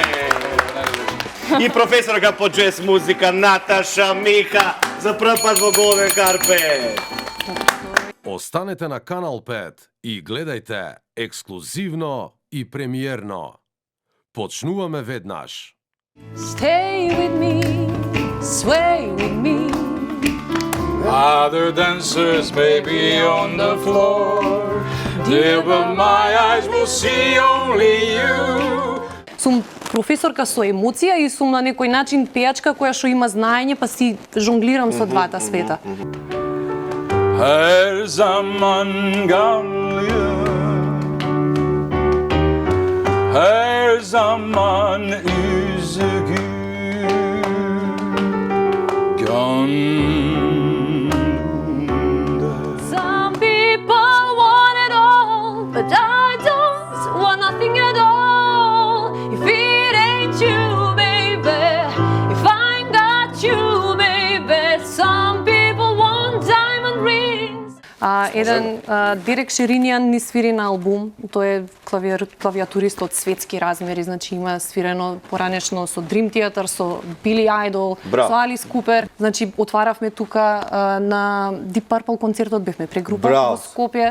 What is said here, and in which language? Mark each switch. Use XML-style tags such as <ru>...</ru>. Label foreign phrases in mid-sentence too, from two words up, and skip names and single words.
<mk>И професорка по джез музика Наташа Миха за прв пат во Голден Карпет. Останете на Канал 5 и гледајте ексклузивно и премиерно. Почнуваме веднаш.</mk> <en>Stay with me, sway with me. Other dancers may be on the floor, there but my eyes will see only you.</en> <mk>Сум професорка со емоција и сум на некој начин пејачка која што има знаење, па си жонглирам со двата света.</mk> <tr>Her zaman gamlı, her zaman üzgün, gönlümde.</tr> <en>Some people want it all, but I don't want nothing at all. If it ain't you, baby, if I ain't got you, baby, some people want diamond rings.</en> <mk>Еден Дерек Шеринјан ни свири на албум. Тој е клавиатурист од светски размери, значи има свирено поранешно со Dream Theater, со Билли Айдол, со Алис Купер. Значи отваравме тука на Deep Purple концертот, бевме прегрупа во Скопје.</mk>